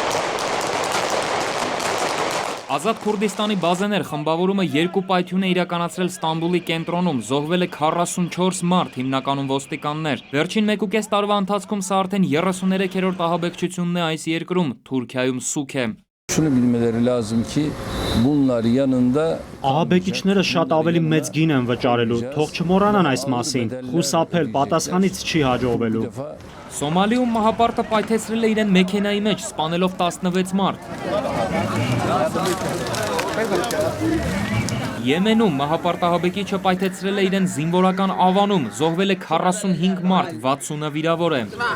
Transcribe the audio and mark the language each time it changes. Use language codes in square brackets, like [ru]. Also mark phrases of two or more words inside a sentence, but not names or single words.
[hy] Ազատ Քուրդիստանի բազեներ խմբավորումը 2 պայթյուն է իրականացրել Ստամբուլի կենտրոնում, զոհվել է 44 մարդ, հիմնականում ոստիկաններ։ Վերջին 1.5 տարվա ընթացքում սա արդեն 33-րդ ահաբեկչությունն է այս երկրում, Թուրքիայում սուք է։ [tr] Şunu bilmeleri lazım ki bunlar yanında [hy] Ահաբեկիչները շատ ավելի մեծ գին են վճարելու, թող չմոռանան այս մասին, խուսափել պատասխանից չի հաջողվելու։ Սոմալիում մահապարտը պայթեցրել է իրեն մեքենայի մեջ, սպանելով 16 մարդ։ Եմենում մահապարտ ահաբեկիչը պայթեցրել է իրեն զինվորական ավանում, զոհվել է 45 մարդ, 60-ը վիրավոր է։